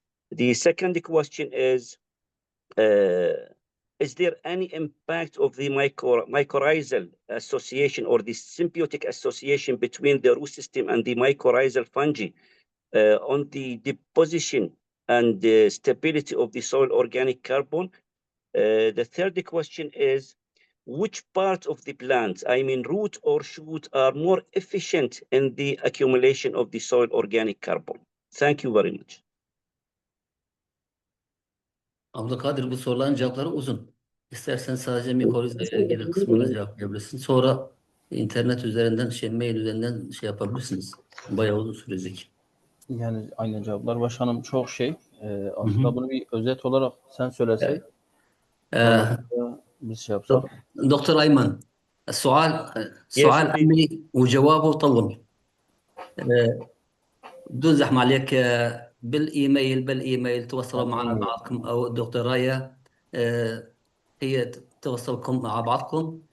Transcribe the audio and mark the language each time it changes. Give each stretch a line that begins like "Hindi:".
English: The second question is there any impact of the mycorrhizal association or the symbiotic association between the root system and the mycorrhizal fungi on the deposition and the stability of the soil organic carbon? The third question is, which part of the plant, I mean root or shoot, are more efficient in the accumulation of the soil organic carbon? Thank you very much.
Turkish: Abdülkadir, bu soruların cevapları uzun. İstersen sadece mikorizle ilgili kısmını cevaplayabilirsin. Sonra internet üzerinden, mail üzerinden yapabilirsiniz. Bayağı uzun sürecek. Yani aynı cevaplar başkanım çok aslında bunu bir özet olarak sen söylesek. biz yapsak.
Arabic: دكتور أيمن، السؤال سؤال عملي وجوابه طول. بدون زحمة عليك، بالإيميل تواصلوا مع بعضكم أو الدكتور رايا هي توصلكم مع بعضكم.